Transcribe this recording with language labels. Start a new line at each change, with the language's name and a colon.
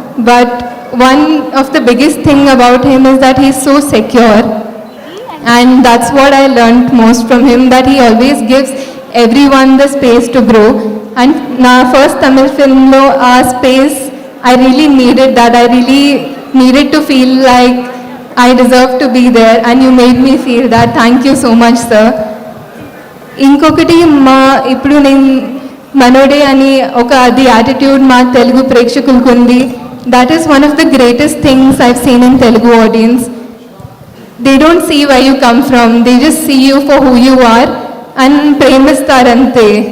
English: But one of the biggest thing about him is that he is so secure. And that's what I learned most from him, that he always gives every one the space to grow. And
Telugu: నా first Tamil ఫిల్మ్లో ఆ space
English: I really needed that. I really needed to feel like I deserve to be there, and you made me feel that. Thank you so much sir.
Telugu: ఇంకొకటి ఇప్పుడు నేను మనోడే అని ఒక అది attitude మా తెలుగు ప్రేక్షకులకు ఉంది.
English: That is one of the greatest things I've seen in Telugu audience. They don't see why you come from, they just see you for who you are and
Telugu: ప్రేమిస్తారంతే.